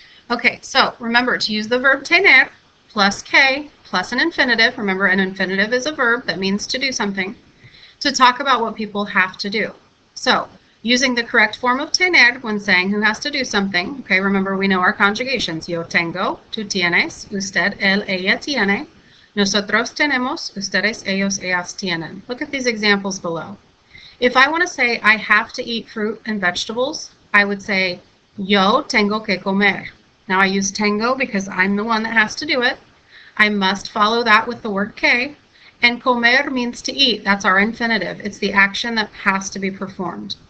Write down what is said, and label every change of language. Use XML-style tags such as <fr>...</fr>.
<en>Okay, so remember to use the verb tener plus que plus an infinitive. Remember, an infinitive is a verb that means to do something, to talk about what people have to do. So using the correct form of tener when saying who has to do something. Okay, remember we know our conjugations.</en> <es>Yo tengo, tú tienes, usted, él, ella tiene. Nosotros tenemos, ustedes, ellos, ellas tienen.</es> <en>Look at these examples below. If I want to say I have to eat fruit and vegetables, I would say</en> <es>yo tengo que comer.</es> <en>Now I use tengo because I'm the one that has to do it. I must follow that with the word que. And comer means to eat. That's our infinitive. It's the action that has to be performed.</en>